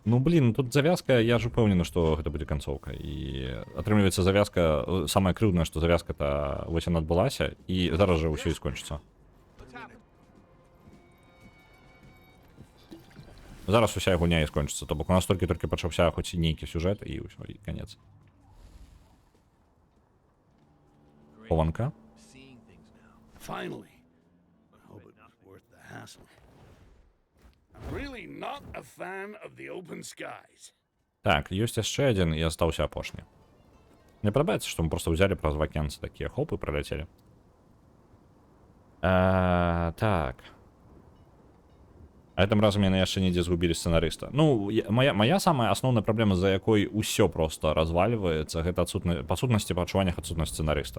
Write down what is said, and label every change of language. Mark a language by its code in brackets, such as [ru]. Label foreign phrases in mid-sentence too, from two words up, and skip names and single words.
[be] Ну, блин, тут завязка, я ж упэўнены, што гэта будзе канцоўка. І атрымліваецца завязка, самае крыўднае, што завязка-то вось яна адбылася, і зараз жа ўсё і скончыцца. Зараз уся гульня і скончыцца, то бок у нас толькі пачаўся хоць і нейкі сюжэт, і ўсё, і канец. Хованка. [en] Finally. I hope it was worth the hassle. I'm really not a fan of the open skies. [be] Так, ёсць яшчэ адзін, і астаўся апошні. Мне падабаецца, што мы проста ўзялі праз вакенцы такія хоп і праляцелі. Так. А гэтым разам яны яшчэ недзе згубілі сцэнарыста. Ну, моя самая асноўная праблема, за якой усё проста развальваецца, гэта па сутнасці па адчуваннях адсутнасць сцэнарыста.